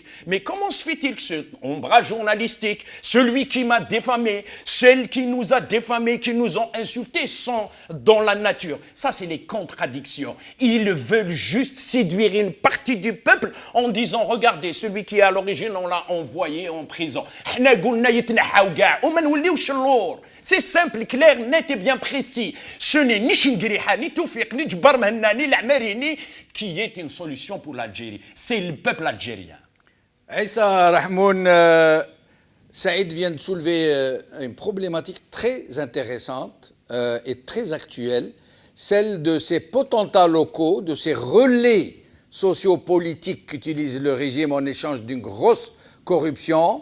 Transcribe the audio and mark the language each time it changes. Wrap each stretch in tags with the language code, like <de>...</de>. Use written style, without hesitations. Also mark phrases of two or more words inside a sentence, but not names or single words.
<fr>Mais comment se fait-il que ce ombrage journalistique, celui qui m'a diffamé, celle qui nous a diffamés, qui nous ont insultés, sont dans la nature? Ça, c'est les contradictions. Ils veulent juste séduire une partie du peuple en disant, regardez, celui qui est à l'origine, on l'a envoyé en prison. C'est simple, clair, net et bien précis. Ce n'est ni Chingiriha, ni Toufiq, ni Djbar Mahanna, ni l'Amerini qui est une solution pour l'Algérie. C'est le peuple algérien. Aïssa Rahmoun, Saïd vient de soulever une problématique très intéressante et très actuelle, celle de ces potentats locaux, de ces relais sociopolitiques qu'utilise le régime en échange d'une grosse corruption.</fr>